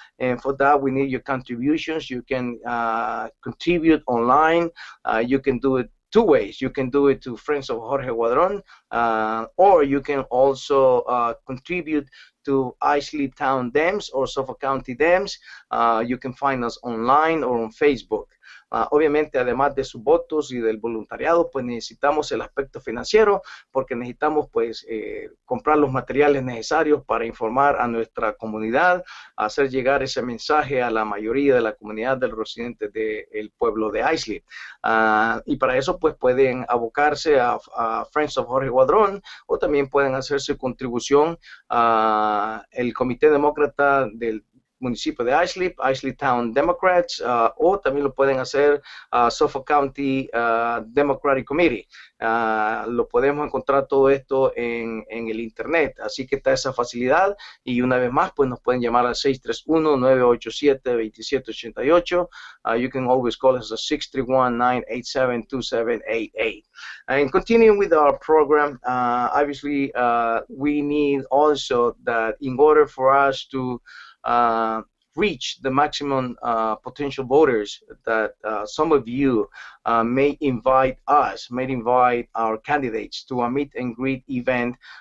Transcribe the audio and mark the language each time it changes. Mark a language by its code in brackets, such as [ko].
[en] And for that, we need your contributions. You can contribute online. You can do it two ways. You can do it to Friends of Jorge Guadron, or you can also contribute to Islip Town Dems or Suffolk County Dems. You can find us online or on Facebook. [es] Obviamente, además de sus votos y del voluntariado, pues necesitamos el aspecto financiero, porque necesitamos pues comprar los materiales necesarios para informar a nuestra comunidad, hacer llegar ese mensaje a la mayoría de la comunidad de los residentes del pueblo de Islip. Y para eso pues pueden abocarse a Friends of Jorge Guadron, o también pueden hacer su contribución al Comité Demócrata del municipio de Islip, Islip Town Democrats, o también lo pueden hacer Suffolk County Democratic Committee. Lo podemos encontrar todo esto en el internet, así que está esa facilidad. Y una vez más, pues nos pueden llamar al 631-987-2788. [en] You can always call us at 631-987-2788. And continuing with our program, obviously we need also that in order for us to reach the maximum potential voters, that some of you may invite our candidates to a meet and greet event.